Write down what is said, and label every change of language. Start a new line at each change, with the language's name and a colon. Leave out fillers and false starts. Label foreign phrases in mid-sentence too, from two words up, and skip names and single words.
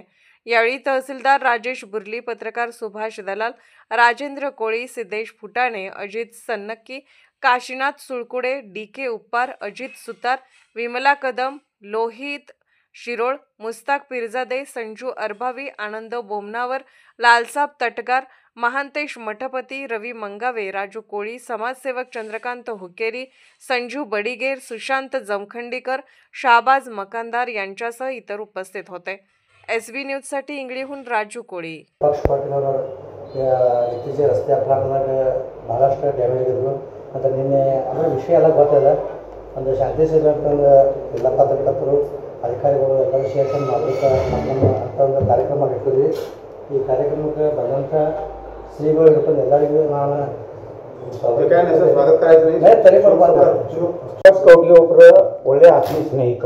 Marathi: यावेळी तहसीलदार राजेश बुर्ली, पत्रकार सुभाष दलाल, राजेंद्र कोळी, सिद्धेश फुटाणे, अजित सन्नक्की, काशीनाथ सुळकुडे, DK उप्पार, अजित सुतार, विमला कदम, लोहित शिरोळ, मुस्ताक पिरजादे, संजू अरभावी, आनंद बोमनावर, लालसाब तटगार, महांतेश मठपती, रवी मंगावे, राजू कोळी, समाजसेवक चंद्रकांत हुकेरी, संजू बडिगेर, सुशांत जमखंडीकर, शाहबाज मकानदार यांच्यासह इतर उपस्थित होते. SB न्यूजसाठी इंगळीहून राजू कोळी.
Kannada: ಇತ್ತೀಚೆಗೆ ರಸ್ತೆ ಅಪಘಾತದಾಗ ಭಾಳಷ್ಟು ಡ್ಯಾಮೇಜ್ ಆಗಿದ್ವು ಅಂತ ನಿನ್ನೆ ಅದರ ವಿಷಯ ಎಲ್ಲ ಗೊತ್ತಿದೆ. ಒಂದು ಶಾಂತಿ ಸೇರಿದಂತಂದು ಎಲ್ಲ ಪತ್ರಕರ್ತರು ಅಧಿಕಾರಿಗಳು ಎಲ್ಲರೂ ಸೇರ್ಕೊಂಡು ಮಾಡಲಿಕ್ಕೆ ಅಂತ ಒಂದು ಕಾರ್ಯಕ್ರಮ ಇಟ್ಟಿದ್ವಿ. ಈ ಕಾರ್ಯಕ್ರಮಕ್ಕೆ ಬಂದಂಥ ಶ್ರೀಗಳು ಹಿಡ್ಕೊಂಡು ಎಲ್ಲರಿಗೂ ನಾನು ಕೌಟಿಗೆ ಒಬ್ಬರು ಒಳ್ಳೆಯ ಆತ್ಮೀಯ ಸ್ನೇಹಿತರು.